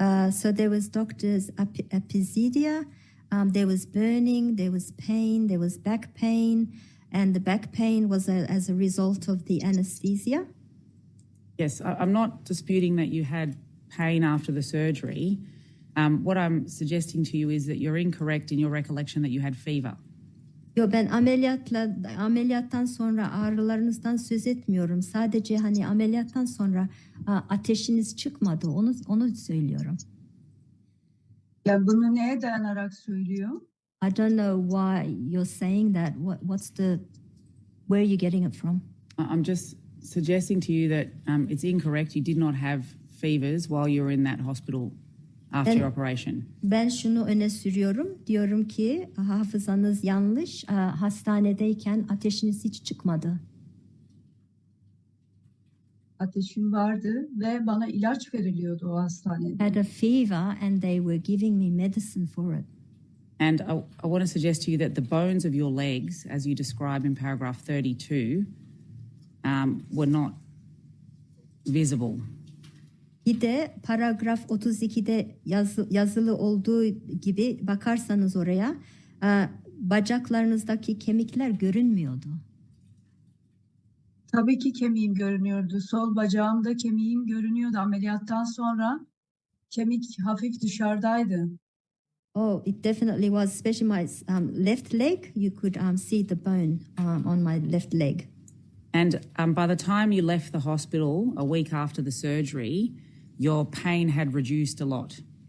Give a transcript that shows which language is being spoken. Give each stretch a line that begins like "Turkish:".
English: So there was doctor's epizedia, there was burning, there was pain, there was back pain, and the back pain was as a result of the anesthesia. Yes, I'm not disputing that you had pain after the surgery. What I'm suggesting to you is that you're incorrect in your recollection that you had fever.
Turkish: Yo, ben ameliyattan sonra ağrılarınızdan söz etmiyorum. Sadece hani ameliyattan sonra ateşiniz çıkmadı. Onu söylüyorum. Ya bunu neye dayanarak söylüyor?
English: I don't know why you're saying that. Where are you getting it from? I'm just suggesting to you that it's incorrect. You did not have fevers while you were in that hospital after your operation.
Turkish: Ben şunu öne sürüyorum. Diyorum ki hafızanız yanlış. Hastanedeyken ateşiniz hiç çıkmadı. Ateşim vardı ve bana ilaç veriliyordu o hastanede.
English: I had a fever and they were giving me medicine for it. And I want to suggest to you that the bones of your legs, as you describe in paragraph 32, were not visible.
Turkish: Bir de paragraf 32'de yazılı olduğu gibi bakarsanız oraya bacaklarınızdaki kemikler görünmüyordu. Tabii ki kemiğim görünüyordu. Sol bacağımda kemiğim görünüyordu. Ameliyattan sonra kemik hafif dışarıdaydı.
English: Oh, it definitely was, especially my left leg. You could see the bone on my left leg. And by the time you left the hospital a week after the surgery, your pain had reduced a lot.